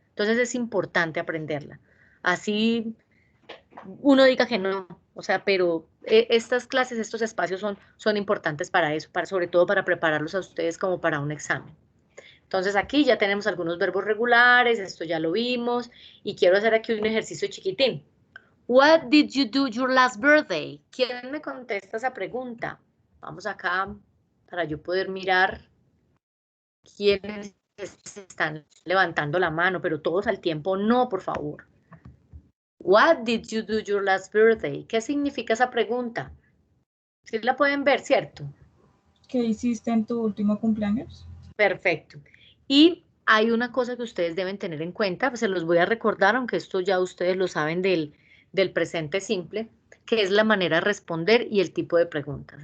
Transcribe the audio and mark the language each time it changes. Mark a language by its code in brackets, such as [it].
[es] Entonces es importante aprenderla. Así uno diga que no, o sea, pero estas clases, estos espacios son importantes para eso, sobre todo para prepararlos a ustedes como para un examen. Entonces aquí ya tenemos algunos verbos regulares, esto ya lo vimos, y quiero hacer aquí un ejercicio chiquitín. [en] What did you do your last birthday? [es] ¿Quién me contesta esa pregunta? Vamos acá para yo poder mirar quiénes están levantando la mano, pero todos al tiempo no, por favor. [en] What did you do your last birthday? [es] ¿Qué significa esa pregunta? Sí la pueden ver, ¿cierto? ¿Qué hiciste en tu último cumpleaños? Perfecto. Y hay una cosa que ustedes deben tener en cuenta, pues se los voy a recordar, aunque esto ya ustedes lo saben del presente simple, que es la manera de responder y el tipo de preguntas.